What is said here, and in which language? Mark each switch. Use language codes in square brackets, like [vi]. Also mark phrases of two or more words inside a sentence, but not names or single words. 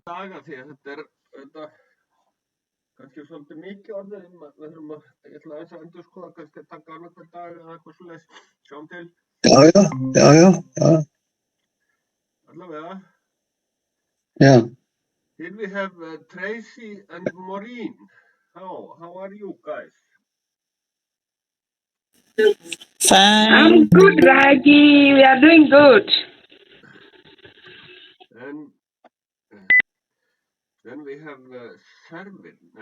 [is] daga því að þetta kannski svolítið mikið orðið. Ég ætla aðeins að endurskoða kannski að taka annað hvern dag eða eitthvað svoleiðis. Sjáum til. Já. Allavega. [en] Yeah. Here we have Tracy and Maureen. How are you guys? Fine. I'm good, Raji. We are doing good. And then we have Servin.